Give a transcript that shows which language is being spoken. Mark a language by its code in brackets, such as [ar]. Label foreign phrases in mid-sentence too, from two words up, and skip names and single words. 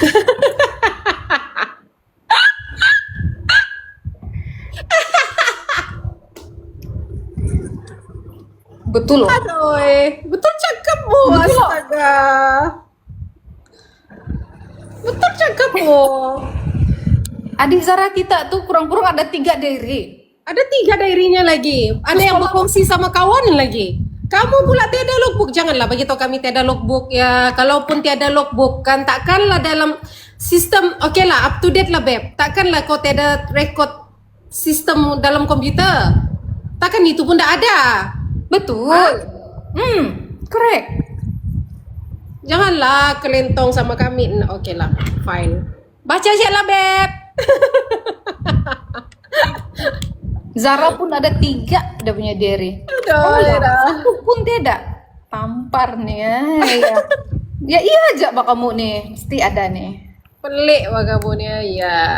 [ms] Betul loh. Aduh, betul cakap bu, Betul loh. astaga. Betul cakap bu. Adik Zara kita tuh kurang-kurang ada 3 diary. Ada 3 diary-nya lagi. Ada yang berfungsi sama kawan lagi. Kamu pula tiada logbook. Janganlah bagi tahu kami tiada logbook ya. Kalaupun tiada logbook kan takkanlah dalam sistem, oke lah [en] up to date [ms] lah Beb. Takkanlah kau tiada rekod sistem dalam komputer. Takkan itu pun tak ada. Betul. Correct. Janganlah kelentong sama kami. Oke lah, fine. Baca aja lah Beb. Zara pun ada 3 dia punya diary. Aduh, Satu pun tidak. Tampar nih ya. Ya iya aja Pak kamu nih. Mesti ada nih. Pelik wah kamu nih ya.